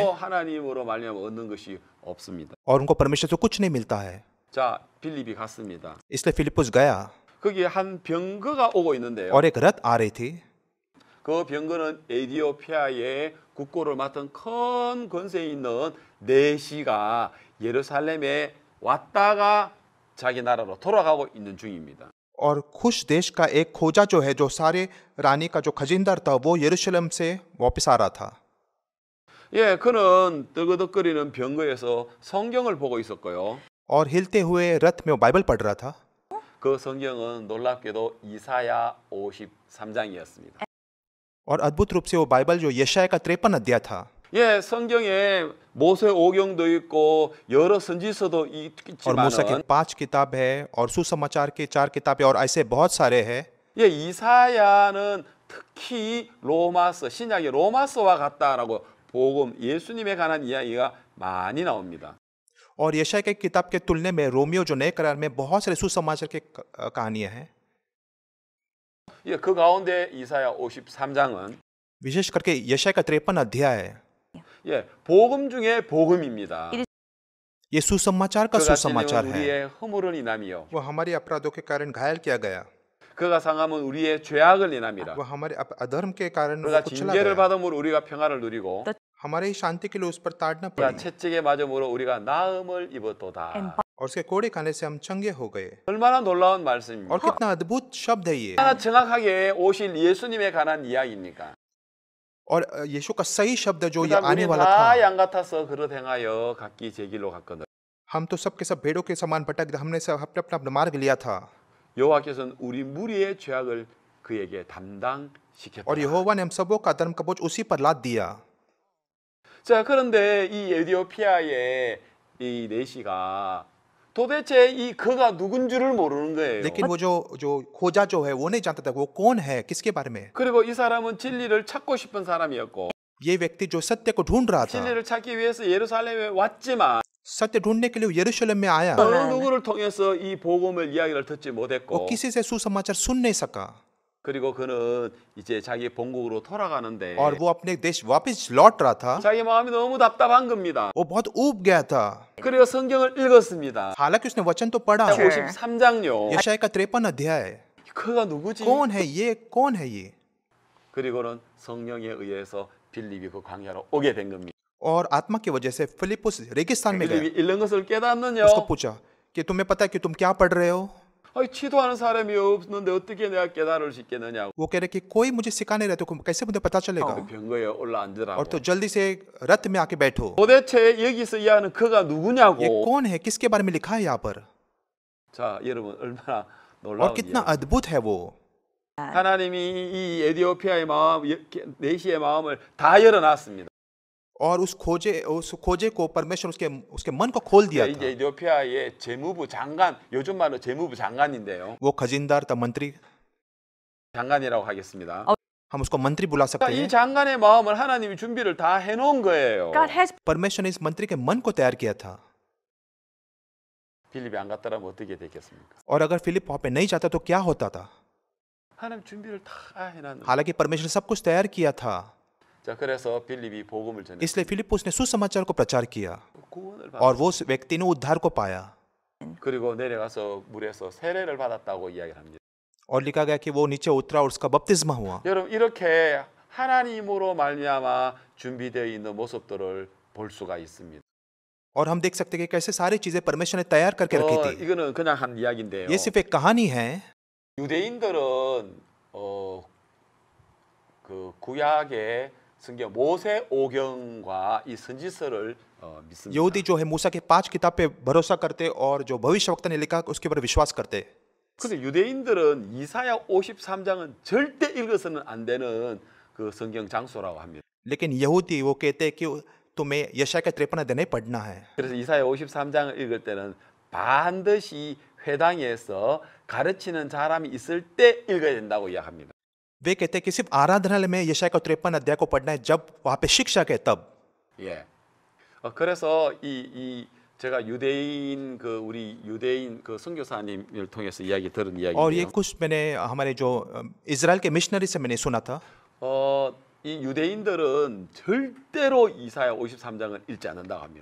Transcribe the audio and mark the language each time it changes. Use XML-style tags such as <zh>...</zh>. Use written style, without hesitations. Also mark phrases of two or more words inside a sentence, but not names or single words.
<ko>그것도 하나님으로 말미암아 얻는 것이 없습니다.</ko> <hi>और उनको परमेश्वर से कुछ नहीं मिलता है।</hi> <ko>자, 빌립이 갔습니다.</ko> <hi>इसलिए फिलिप्पुस गया</hi> <ko>거기에 한 병거가 오고 있는데요.</ko> <hi>और एक रथ आ रही थी।</hi> <ko>그 병거는 에디오피아의 국고를 맡은 큰 권세에 있는 내시가 예루살렘에 왔다가 자기 나라로 돌아가고 있는 중입니다.</ko> <hi>और खुश देश का एक खोजा जो है, जो सारे रानी का जो खजीनदार था, वो यरूशलेम से वापस आ रहा था।</hi> <ko>예, 그는 떨거덕거리는 병거에서 성경을 보고 있었고요.</ko> <hi>और हिलते हुए रथ में वो बाइबल पढ़ रहा था।</hi> <ko>그 성경은 놀랍게도 이사야 53장이었습니다.</ko> <hi>और अद्भुत रूप से वो बाइबल जो यशाया का 53 अध्याय था।</hi> <ko>예, 성경에 모세 오경도 있고 여러 선지서도</ko> <hi>और मूसा की</hi> <ko>있지만</ko> <hi>5 किताब है और सुसमाचार की 4 किताबें और ऐसे बहुत सारे हैं।</hi> <ko>예, 이사야는 특히 로마서, 신약의 로마서와 같다라고 복음, 예수님에 관한 이야기가 많이 나옵니다.</ko> <hi>और यशाया की किताब के तुलने में रोमियो जो नए करार में बहुत सारे सुसमाचार के कहानियां हैं।</hi> <ko>예, 그 가운데 이사야 53장은</ko> <hi>विशेष करके यशाया का 53 अध्याय है,</hi> <ko>예, 복음 중에 복음입니다.</ko> <hi>ये सुसमाचार का</hi> <ko>그가</ko> <hi>सुसमाचार</hi> <ko>찔림은</ko> <hi>है।</hi> <ko>우리의 허물을 인함이요.</ko> <hi>वो हमारे अपराधों के कारण घायल किया गया,</hi> <ko>그가 상함은 우리의 죄악을 인함이라.</ko> <hi>वो हमारे अधर्म के कारण वो</hi> <ko>그가</ko> <hi>कुचला</hi> <ko>징계를</ko> <hi>गया।</hi> <ko>받음으로 우리가 평안을 누리고</ko> <hi>हमारे शांति के लिए उस पर ताड़ना</hi> <ko>그가</ko> <hi>पड़ी</hi> <ko>채찍에 맞음으로 우리가 나음을 입었도다.</ko> <hi>और उसके कोड़े खाने से हम चंगे हो गए।</hi> <ko>얼마나 놀라운 말씀입니까?</ko> <hi>और कितना अद्भुत शब्द है ये।</hi> <ko>얼마나 정확하게 오실 예수님에 관한 이야기입니까?</ko> <hi>और यीशु का सही शब्द जो ये</hi> <ko>그다음</ko> <hi>आने</hi> <ko>우리</ko> <hi>वाला</hi> <ko>다</ko> <hi>था।</hi> <ko>양 같아서 그릇 행하여 각기 제 길로 갔거늘.</ko> <hi>हम तो सब के सब भेड़ों के समान भटक, हमने सब अपना अपना मार्ग लिया था।</hi> <ko>여호와께서는 우리 무리의 죄악을 그에게 담당시켰다.</ko> <hi>और यहोवा ने हम सबों का धर्म का बोझ उसी पर लाद दिया।</hi> <ko>자, 그런데 이 에티오피아의 이 내시가 도대체 이 그가 누군 줄을 모르는 거예요.</ko> <hi>लेकिन वो जो खोजा जो है वो नहीं जानता था वो कौन है, किसके बारे में।</hi> <ko>그리고 이 사람은 진리를 찾고 싶은 사람이었고</ko> <hi>ये व्यक्ति जो सत्य को ढूंढ रहा था,</hi> <ko>진리를 찾기 위해서 예루살렘에 왔지만</ko> <hi>सत्य ढूंढने के लिए यरूशलेम में आया,</hi> <ko>어느 누구를 통해서 이 복음을 이야기를 듣지</ko> <hi>वो</hi> <ko>못했고</ko> <hi>किसी से सुसमाचार सुन नहीं सका</hi> <ko>그리고 그는 이제 자기 본국으로 돌아가는데</ko> <hi>और वो अपने देश वापस लौट रहा था।</hi> <ko>자기 마음이 너무 답답한 겁니다.</ko> <hi>वो बहुत ऊब गया था।</hi> <ko>그리고 성경을 읽었습니다.</ko> <hi>हालांकि उसने वचन तो पढ़ा।</hi> <ko>53장요.</ko> <hi>यशाया का 53 अध्याय,</hi> <ko>그가 누구지?</ko> <hi>कौन है ये, कौन है ये।</hi> <ko>그리고는 성령에 의해서 빌립이 그 광야로 오게 된 겁니다.</ko> <hi>और आत्मा की वजह से फिलिप्पुस रेगिस्तान में</hi> <ko>빌립이</ko> <hi>गया।</hi> <ko>읽는 것을 깨닫느냐?</ko> <hi>उसको पूछा कि तुम्हें पता है कि तुम क्या पढ़ रहे हो।</hi> <ko>아니, 치도하는 사람이 없는데 어떻게 내가 깨달을 수 있겠느냐?</ko> <hi>वो कह रहे कि कोई मुझे सिखाने रहे तो कैसे मुझे पता चलेगा।</hi> <ko>병거에 올라앉으라고.</ko> <hi>और तो जल्दी से रथ में आके बैठो।</hi> <ko>도대체 여기서 이야기하는 그가</ko> <hi>ये</hi> <ko>누구냐고?</ko> <hi>कौन है, किसके बारे में लिखा है यहाँ पर।</hi> <ko>자, 여러분 얼마나</ko> <hi>और</hi> <ko>놀라운</ko> <hi>कितना</hi> <ko>이야기.</ko> <hi>अद्भुत है वो।</hi> <ko>하나님이 이 에티오피아의 마음, 내시의 마음을 다 열어놨습니다.</ko> <hi>और उस खोजे को परमेश्वर उसके मन को खोल दिया</hi> <ko>이제</ko> <hi>था।</hi> <ko>에티오피아의 재무부 장관, 요즘 말로 재무부 장관인데요.</ko> <hi>वो खजीनदार था, मंत्री,</hi> <ko>장관이라고 하겠습니다.</ko> <hi>हम उसको मंत्री बुला सकते</hi> <ko>이</ko> <hi>हैं।</hi> <ko>장관의 마음을 하나님이 준비를 다 해놓은 거예요.</ko> <en>God has</en> <hi>परमेश्वर ने इस मंत्री के मन को तैयार किया था।</hi> <ko>빌립이 안 갔더라면 어떻게 됐겠습니까?</ko> <hi>और अगर फिलिप वहां पे नहीं जाता तो क्या होता था।</hi> <ko>하나님 준비를 다 해놨는.</ko> <hi>हालांकि परमेश्वर ने सब कुछ तैयार किया था।</hi> <ko>자, 그래서 빌립이 복음을 전해</ko> <hi>इसलिए फिलिप्पुस ने सुसमाचार को प्रचार किया</hi> <ko>구원을</ko> <hi>और</hi> <ko>받았고</ko> <hi>वो उस व्यक्ति ने उद्धार को पाया।</hi> <ko>그리고 내려가서 물에서 세례를 받았다고 이야기를 합니다.</ko> <hi>और लिखा गया कि वो नीचे उतरा और उसका बपतिस्मा हुआ।</hi> <ko>여러분 이렇게 하나님으로 말미암아 준비되어 있는 모습들을 볼 수가 있습니다.</ko> <hi>और हम देख सकते हैं कि कैसे सारी चीजें परमेश्वर ने तैयार करके रखी थी।</hi> <ko>이거는 그냥 한 이야기인데요.</ko> <hi>ये सिर्फ एक कहानी है।</hi> <ko>유대인들은 그 구약의 성경 모세 오경과 이 선지서를 믿습니다.</ko> <hi>यहूदी जो है मूसा के 5 किताब पे भरोसा करते और जो भविष्यवक्ता ने लिखा उसके ऊपर विश्वास करते।</hi> <ko>근데 유대인들은 이사야 53장은 절대 읽어서는 안 되는 그 성경 장소라고 합니다.</ko> <hi>लेकिन यहूदी वो कहते हैं कि तुम्हें यशाया का 53 अध्याय नहीं पढ़ना है।</hi> <ko>그래서 이사야 53장을 읽을 때는 반드시 회당에서 가르치는 사람이 있을 때 읽어야 된다고 이야기합니다.</ko> <hi>वे कहते हैं कि सिर्फ आराधनालय में यशाया का 53 अध्याय को पढ़ना है जब वहां पे शिक्षक है तब।</hi> <ko>예. 그래서 제가 유대인 우리 유대인 선교사님을 통해서 이야기 들은</ko> <hi>और ये</hi> <ko>이야기인데요.</ko> <hi>कुछ मैंने हमारे जो इजराइल के मिशनरी से मैंने सुना था।</hi> <ko>이 유대인들은 절대로 이사야 53장을 읽지 않는다고 합니다.</ko>